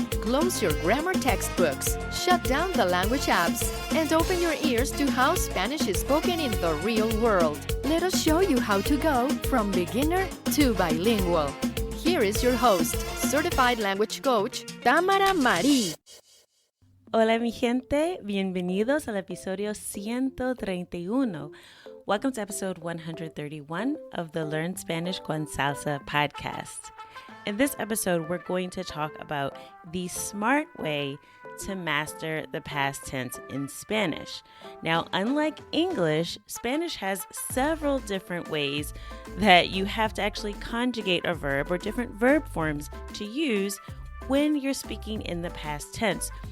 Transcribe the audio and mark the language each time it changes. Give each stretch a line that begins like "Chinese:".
English: Close your grammar textbooks, shut down the language apps, and open your ears to how Spanish is spoken in the real world. Let us show you how to go from beginner to bilingual. Here is your host, certified language coach, Tamara Marie.
Spanish: Hola mi gente, bienvenidos al episodio 131.
English: Welcome to episode 131 of the Learn Spanish con Salsa podcast. In this episode, we're going to talk about the smart way to master the past tense in Spanish. Now, unlike English, Spanish has several different ways that you have to actually conjugate a verb or different verb forms to use when you're speaking in the past tense.